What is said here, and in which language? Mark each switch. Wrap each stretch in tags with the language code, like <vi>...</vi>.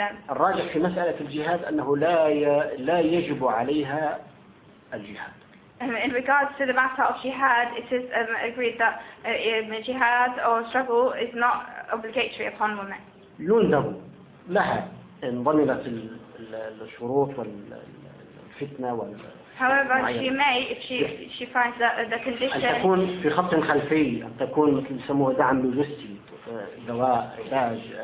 <ar>الراجح في مسألة الجهاد أنه لا يجب عليها الجهاد.</ar> <en>In regards to the matter of jihad, it is agreed that jihad or struggle is not obligatory upon women.</en> <ar>يندب لها إن ضمنت الشروط والفتنة وال.</ar> <en>However, she may, if she finds that the condition.</en> <ar>أن تكون في خط خلفي، أن تكون مثل يسموه دعم لوجستي، دواء، علاج.</ar>